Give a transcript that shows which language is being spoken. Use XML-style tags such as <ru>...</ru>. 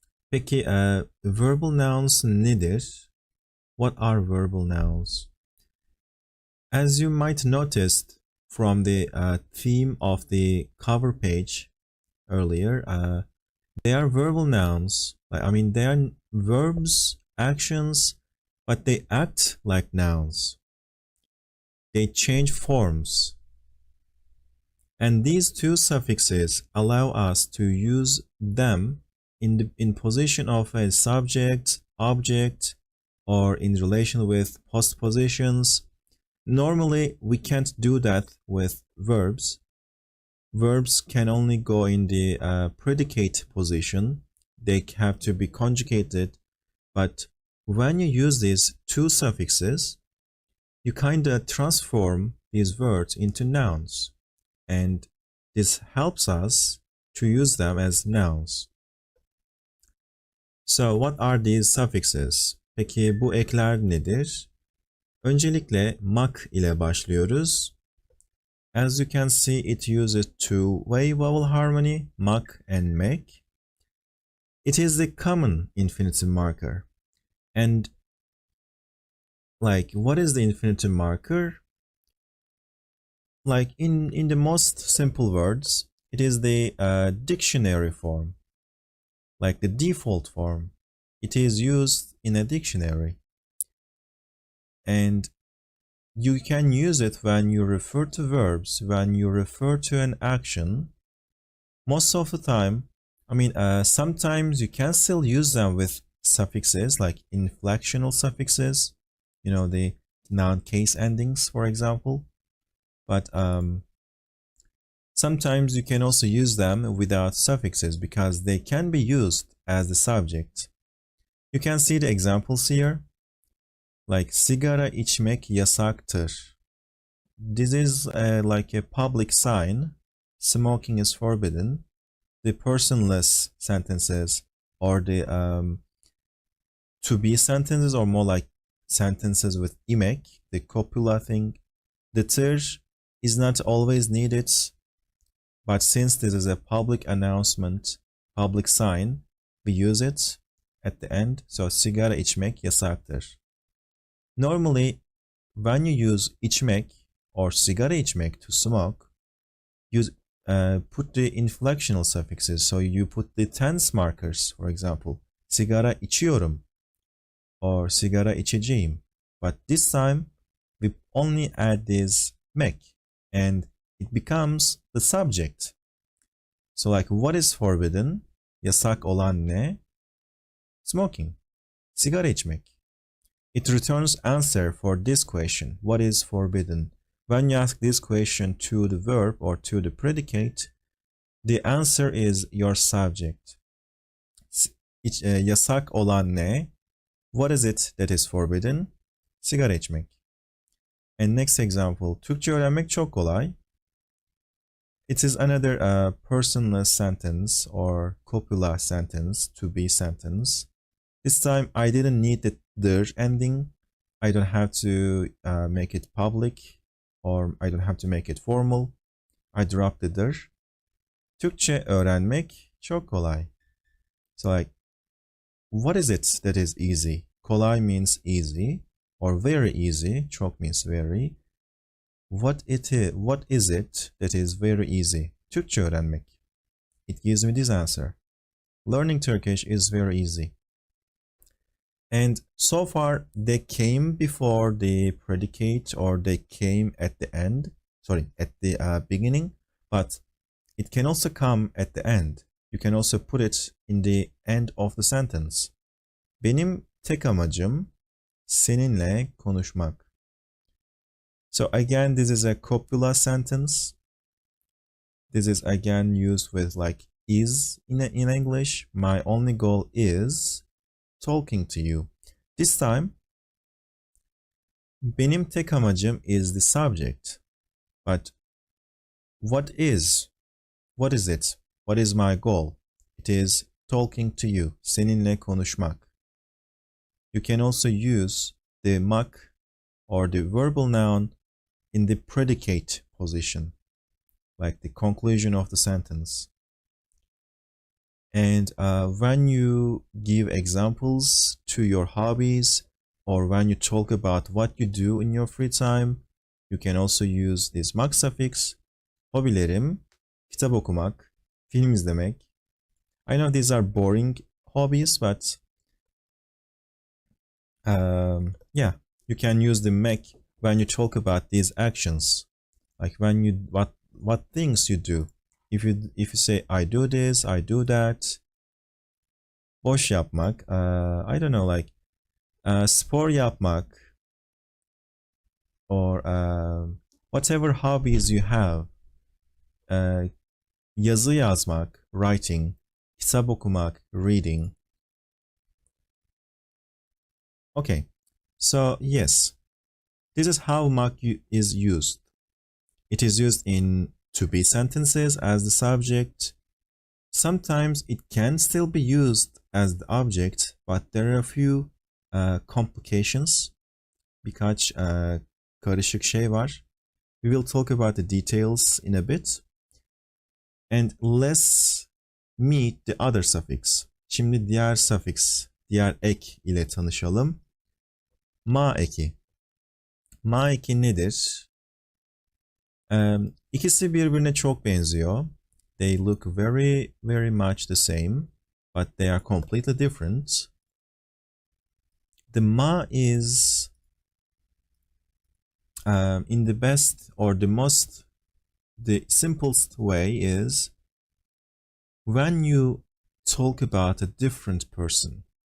<tr>Peki</tr> <en>verbal nouns</en> <tr>nedir?</tr> <en>What are verbal nouns? As you might notice from the theme of the cover page earlier, they are verbal nouns. I mean, they are verbs, actions, but they act like nouns. They change forms. And these two suffixes allow us to use them in position of a subject, object, or in relation with postpositions. Normally, we can't do that with verbs. Verbs can only go in the predicate position. They have to be conjugated. But when you use these two suffixes, you kind of transform these words into nouns. And this helps us to use them as nouns. So what are these suffixes?</en> <tr>Peki bu ekler nedir? Öncelikle mak ile başlıyoruz.</tr> <en>As you can see, it uses two-way vowel harmony, mak and mek. It is the common infinitive marker. And what is the infinitive marker? In the most simple words, it is the dictionary form. Like the default form. It is used in a dictionary. And you can use it when you refer to verbs, when you refer to an action. Most of the time, sometimes you can still use them with suffixes, like inflectional suffixes, the noun case endings, for example. But sometimes you can also use them without suffixes because they can be used as the subject. You can see the examples here. Like</en> <tr>sigara içmek yasaktır.</tr> <en>This is like a public sign. Smoking is forbidden. The personless sentences or the to be sentences, or more like sentences with imek, the copula thing. The tır is not always needed, but since this is a public announcement, public sign, we use it at the end. So</en> <tr>sigara içmek yasaktır.</tr> <en>Normally, when you use içmek or sigara içmek to smoke, you put the inflectional suffixes. So you put the tense markers, for example,</en> <tr>sigara içiyorum or sigara içeceğim.</tr> <en>But this time, we only add this mek and it becomes the subject. So like, what is forbidden?</en> <tr>Yasak olan ne?</tr> <en>Smoking.</en> <tr>Sigara içmek.</tr> <en>It returns answer for this question. What is forbidden? When you ask this question to the verb or to the predicate, the answer is your subject.</en> <tr>Yasak olan ne?</tr> <en>What is it that is forbidden?</en> <tr>Sigara içmek.</tr> <en>And next example,</en> <tr>Türkçe öğrenmek çok kolay.</tr> <en>It is another personless sentence or copula sentence, to be sentence. This time I didn't need the der ending. I don't have to make it public or I don't have to make it formal. I dropped the der.</en> <tr>Türkçe öğrenmek çok kolay.</tr> <en>So like, what is it that is easy? Kolay means easy or very easy. Çok means very. What is it that is very easy?</en> <tr>Türkçe öğrenmek.</tr> <en>It gives me this answer. Learning Turkish is very easy. And so far, they came before the predicate or they came at the end. Sorry, at the beginning. But it can also come at the end. You can also put it in the end of the sentence.</en> <tr>Benim tek amacım seninle konuşmak.</tr> <en>So again, this is a copula sentence. This is again used with like is in English. My only goal is talking to you. This time,</en> <tr>benim tek amacım</tr> <en>is the subject. But what is it? What is my goal? It is talking to you.</en> <tr>Seninle konuşmak.</tr> <en>You can also use the mak or the verbal noun in the predicate position, like the conclusion of the sentence. And when you give examples to your hobbies or when you talk about what you do in your free time, you can also use this mak suffix.</en> <tr>Hobilerim, kitap okumak, film izlemek.</tr> <en>I know these are boring hobbies, but yeah, you can use the mek when you talk about these actions, like when you what things you do. If you say I do this, I do that.</en> <tr>Boş yapmak,</tr> <en>I don't know, like</en> <tr>spor yapmak,</tr> <en>or whatever hobbies you have.</en> <tr>Yazı yazmak,</tr> <en>writing,</en> <tr>kitap okumak,</tr> <en>reading. Okay, so yes, this is how mak is used. It is used in to-be sentences as the subject. Sometimes it can still be used as the object, but there are a few complications.</en> <tr>Birkaç karışık şey var.</tr> <en>We will talk about the details in a bit. And let's meet the other suffix.</en> <tr>Şimdi diğer</tr> <en>suffix,</en> <tr>diğer ek ile tanışalım. Ma eki. Ma eki nedir? İkisi birbirine çok benziyor.</tr> <en>They look very, very much the same, but they are completely different. The ma is in the best or the simplest way is when you talk about a different person.</en>